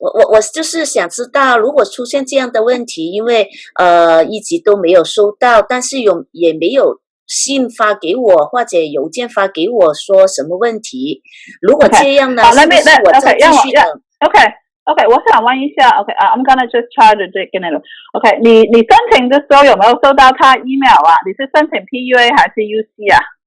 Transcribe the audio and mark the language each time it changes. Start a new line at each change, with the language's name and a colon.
Chinese: 我就是想知道，如果出现这样的问题，因为一直都没有收到，但是也没有信发给我或者邮件发给我说什么问题。如果这样呢，是不是我再继续等？OK， 我想问一下 ，OK，
English: I'm gonna just try to get it。
Chinese: OK， 你申请的时候有没有收到他 email 啊？你是申请 PUA 还是 UC 啊